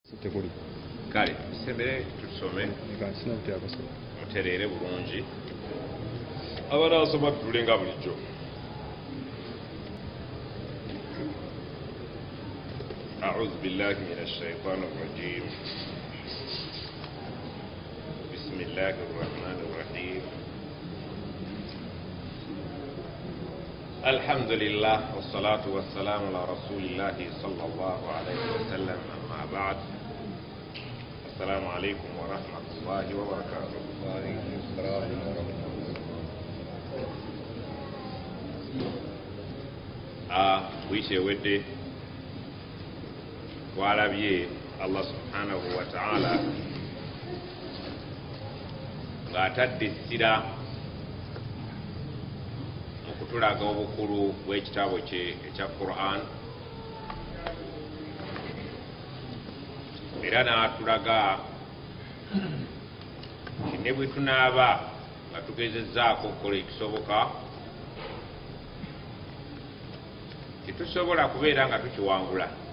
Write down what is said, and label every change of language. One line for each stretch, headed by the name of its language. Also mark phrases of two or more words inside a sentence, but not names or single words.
Ganda: Kale tusembere tusome muterere bulungi abalasoma tulenga bulijjo.
Arabic: أعوذ بالله من الشيطان الرجيم. بسم الله الرحمن الرحيم. الحمد لله والصلاة والسلام على رسول الله صلى الله عليه وسلم. أما بعد، السلام عليكم ورحمة الله وبركاته. وعليكم السلام ورحمة الله.
Ganda: Wiishe wedde twalabye Allah
Arabic: سبحانه وتعالى
Ganda: ng'atadde essira mu kutulaga obukulu bw'ekitabo kye ekya Quran, era n'atulaga nti ne bwe tunaaba nga tugezezzaako okukola ekisoboka tetusobola kubeera nga tukiwangula.